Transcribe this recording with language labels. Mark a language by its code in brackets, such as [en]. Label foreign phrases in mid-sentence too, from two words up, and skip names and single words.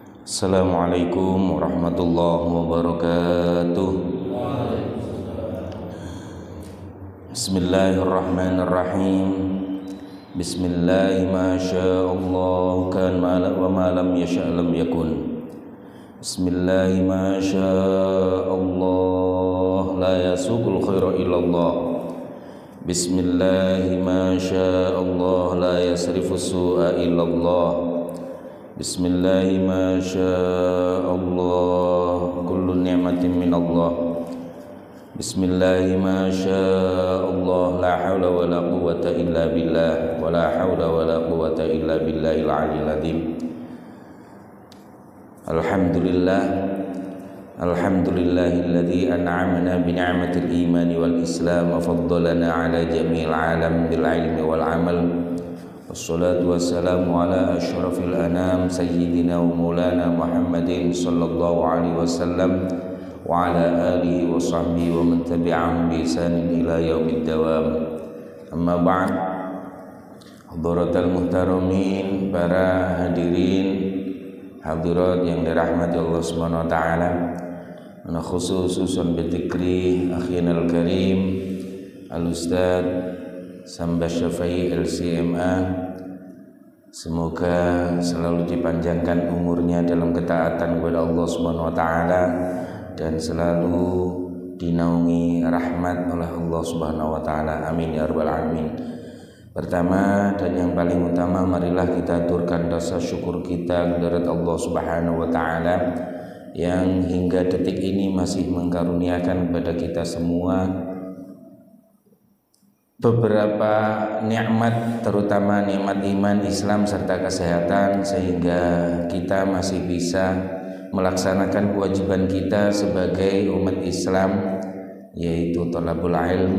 [ar] السلام عليكم ورحمة الله وبركاته. بسم الله الرحمن الرحيم. بسم الله ما شاء الله كان وما لم يشأ لم يكن. بسم الله ما شاء الله لا يسوق الخير إلا الله. بسم الله ما شاء الله لا يصرف السوء إلا الله. بسم الله ما شاء الله كل نعمة من الله. بسم الله ما شاء الله لا حول ولا قوة إلا بالله ولا حول ولا قوة إلا بالله العلي العظيم. الحمد لله، الحمد لله الذي أنعمنا بنعمة الإيمان والإسلام وفضلنا على جميع العالم بالعلم والعمل. والصلاة والسلام على أشرف الأنام سيدنا ومولانا محمد صلى الله عليه وسلم وعلى آله وصحبه ومن تبعهم بإحسان إلى يوم الدوام. أما بعد. حضرات المحترمين, [id] para hadirin hadirat yang dirahmati Allah [ar] سبحانه وتعالى. أنا خصوصا بذكر أخينا الكريم الأستاذ [id] Samba Syafai LCMA, semoga selalu dipanjangkan umurnya dalam ketaatan kepada Allah [ar] سبحانه وتعالى [id] dan selalu dinaungi rahmat oleh Allah [ar] سبحانه وتعالى. آمين يا رب العالمين. [id] Pertama dan yang paling utama, marilah kita aturkan rasa syukur kita kepada Allah [ar] سبحانه وتعالى [id] yang hingga detik ini masih mengkaruniakan kepada kita semua beberapa nikmat, terutama nikmat iman, Islam serta kesehatan, sehingga kita masih bisa melaksanakan kewajiban kita sebagai umat Islam, yaitu [ar] طلب العلم.